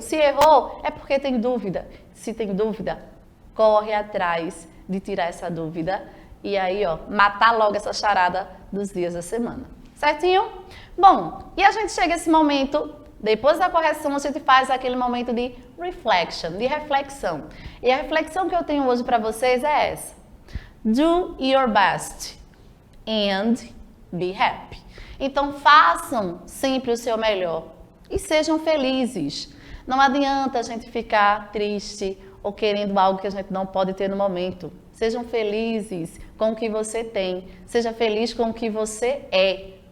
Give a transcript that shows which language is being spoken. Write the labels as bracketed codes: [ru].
[pt] Se errou, é porque tem dúvida. Se tem dúvida, corre atrás de tirar essa dúvida. E aí, matar logo essa charada dos dias da semana. Certinho? Bom, e a gente chega a esse momento, depois da correção, a gente faz aquele momento de reflection, de reflexão. E a reflexão que eu tenho hoje para vocês é essa. [en] Do your best and be happy. [pt] Então, façam sempre o seu melhor e sejam felizes. Não adianta a gente ficar triste ou querendo algo que a gente não pode ter no momento. Sejam felizes com o que você tem. Seja feliz com o que você é.